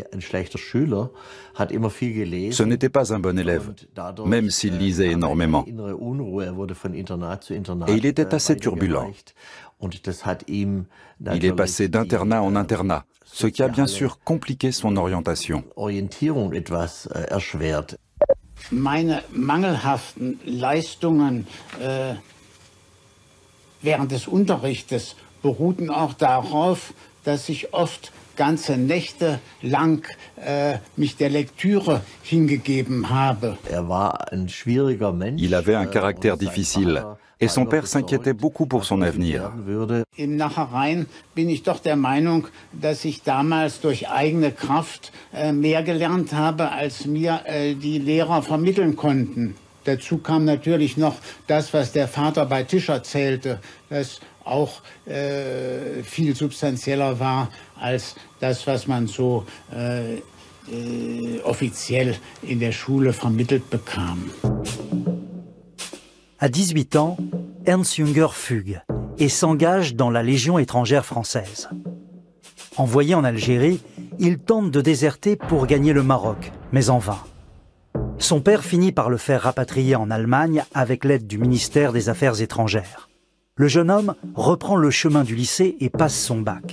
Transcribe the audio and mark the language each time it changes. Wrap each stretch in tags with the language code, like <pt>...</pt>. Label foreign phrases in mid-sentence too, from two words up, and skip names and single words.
<fr>Ce n'était pas un bon élève, même s'il lisait énormément. Et il était assez turbulent. Il est passé d'internat en internat, ce qui a bien sûr compliqué son orientation.</fr> <de>Meine mangelhaften Leistungen während des Unterrichtes beruhten auch darauf, dass ich oft ganze Nächte lang mich der Lektüre hingegeben habe.</de> <fr>Il avait un caractère difficile et son père s'inquiétait beaucoup pour son avenir.</fr> <de>Im Nachhinein bin ich doch der Meinung, dass ich damals durch eigene Kraft mehr gelernt habe, als mir die Lehrer vermitteln konnten. Dazu kam natürlich noch das, was der Vater bei Tisch erzählte, das auch viel substanzieller war als das, was man so offiziell in der Schule vermittelt bekam.</de> <fr>À 18 ans, Ernst Junger fugue et s'engage dans la Légion étrangère française. Envoyé en Algérie, il tente de déserter pour gagner le Maroc, mais en vain. Son père finit par le faire rapatrier en Allemagne avec l'aide du ministère des Affaires étrangères. Le jeune homme reprend le chemin du lycée et passe son bac.</fr>